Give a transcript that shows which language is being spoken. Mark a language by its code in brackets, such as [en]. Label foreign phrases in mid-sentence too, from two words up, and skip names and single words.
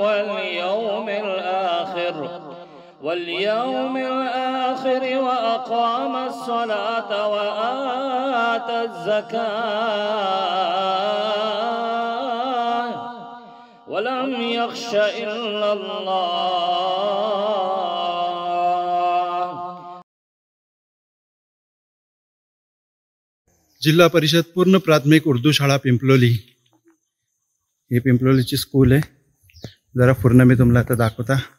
[ar] واليوم الآخر وأقام الصلاة وآتى الزكاة ولم يخش إلا الله. [mr] जिल्हा परिषद पूर्ण प्राथमिक उर्दू शाळा पिंपलोली. ही पिंपलोलीची स्कूल आहे. जरा पूर्ण मी तुम्हाला आता दाखवता.